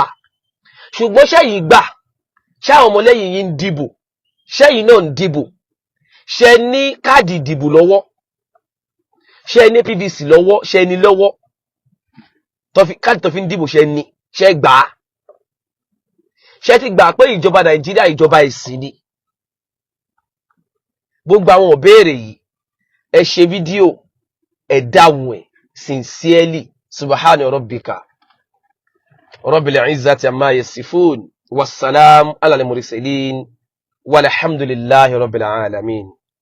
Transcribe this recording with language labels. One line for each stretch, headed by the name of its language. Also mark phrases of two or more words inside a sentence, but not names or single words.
Yoruba: Ṣùgbọ́n ṣẹ́yìn gbà, ṣé àwọn ọmọlẹ́yìn yìí ń dìbò, ṣẹ́yìn náà ń dìbò, ṣé ní káàdì ìdìbò lọ́wọ́, ṣé ní PVC lọ́wọ́, ṣé ní lọ́wọ́, káàdì tó fi ń dìbò ṣé ní, ṣé gbà á, ṣé ti gbà pé ìjọba Nàìjíríà ìjọba ẹ̀sìn ni? Gbogbo àwọn ìbéèrè yìí, ẹ ṣe fídíò, ẹ dáhùn ẹ̀ sincerely.
Arabic: سبحان ربك رب العزة عما يصفون، والسلام على المرسلين، والحمد لله رب العالمين.